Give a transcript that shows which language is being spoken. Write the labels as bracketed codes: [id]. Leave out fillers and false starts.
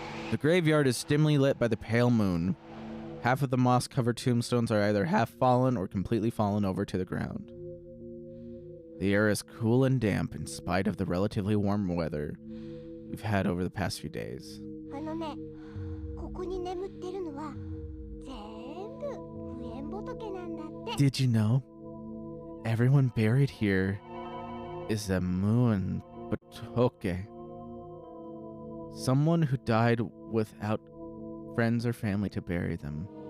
[en] The graveyard is dimly lit by the pale moon. Half of the moss-covered tombstones are either half fallen or completely fallen over to the ground. The air is cool and damp in spite of the relatively warm weather we've had over the past few days. [ja] あのね、ここに眠ってるのは全部無縁仏なんだって。 [en] Did you know? Everyone buried here is a Muan Batoke. Someone who died without friends or family to bury them.